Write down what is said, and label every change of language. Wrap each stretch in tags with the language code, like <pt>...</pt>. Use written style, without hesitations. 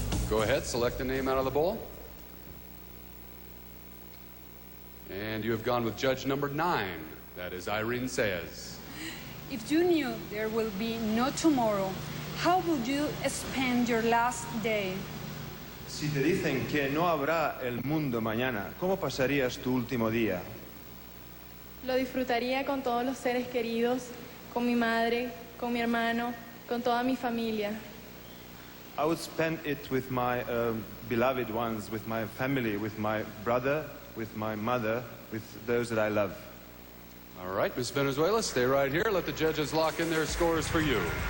<en>Go ahead, select a name out of the bowl. And you have gone with judge number 9. That is Irene Saez. If you knew there will be no tomorrow, how would you spend your last day?</en> <es>Si te dicen que no habrá el mundo mañana, ¿cómo pasarías tu último día? Lo disfrutaría con todos los seres queridos, con mi madre, con mi hermano, con toda mi familia.</es> <en>I would spend it with my beloved ones, with my family, with my brother, with my mother, with those that I love. All right, Miss Venezuela, stay right here. Let the judges lock in their scores for you.</en>